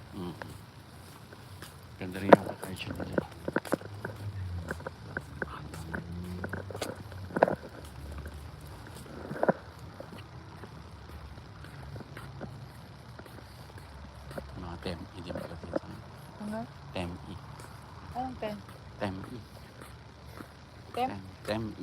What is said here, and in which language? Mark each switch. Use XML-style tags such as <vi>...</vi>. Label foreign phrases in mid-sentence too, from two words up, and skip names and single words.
<tl>Ganda rin yung location nila. Mga TEM-E din pala dito. Ano? TEM-E. Anong pen? TEM-E. Tem? TEM-E.</tl>